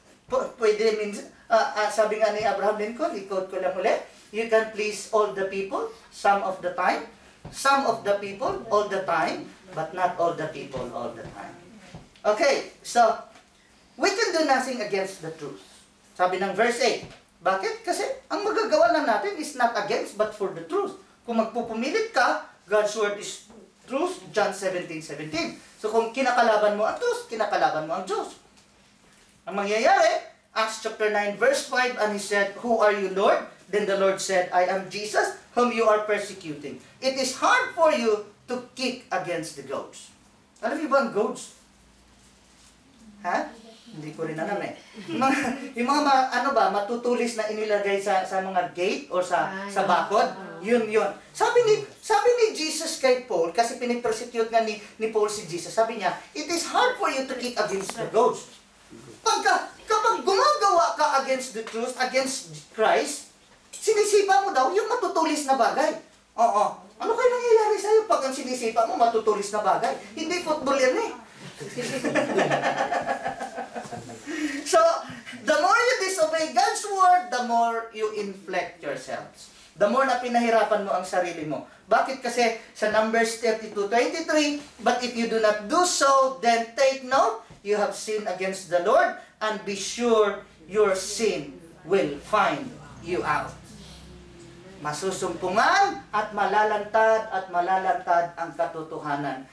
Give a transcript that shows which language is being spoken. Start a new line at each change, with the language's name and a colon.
Filipino: Pwede minsan, sabi nga ni Abraham Lincoln, i-quote ko lang ulit,
English: you can please all the people, some of the time, some of the people, all the time, but not all the people all the time. Okay, so, we can do nothing against the truth.
Filipino: Sabi ng verse 8. Bakit? Kasi ang magagawa lang natin
English: is not against, but for the truth.
Filipino: Kung magpupumilit ka,
English: God's word is truth, John 17:17.
Filipino: So kung kinakalaban mo ang truth, kinakalaban mo ang Diyos. Ang mangyayari,
English: Acts chapter 9 verse 5, and he said, "Who are you, Lord?" Then the Lord said, "I am Jesus, whom you are persecuting. It is hard for you to kick against the goats."
Filipino: Alam niyo ba ang goats? Ha? Hindi ko rin alam eh. Yung mga matutulis na inilagay sa mga gate or sa bakod, yun. Sabi ni Jesus kay Paul, kasi pinipersecute nga ni Paul si Jesus, sabi niya,
English: it is hard for you to kick against the goats.
Filipino: Kapag gumagawa ka
English: against the truth, against Christ,
Filipino: sinisipa mo daw yung matutulis na bagay. Oo. Ano kayo nangyayari sa'yo pag ang sinisipa mo matutulis na bagay? Hindi football yan eh.
English: So, the more you disobey God's word, the more you inflict yourselves. The more
Filipino: na pinahirapan mo ang sarili mo. Bakit? Kasi sa
English: Numbers 32:23, but if you do not do so, then take note, you have sinned against the Lord, and be sure your sin will find you out.
Filipino: Masusumpungan at malalantad ang katotohanan.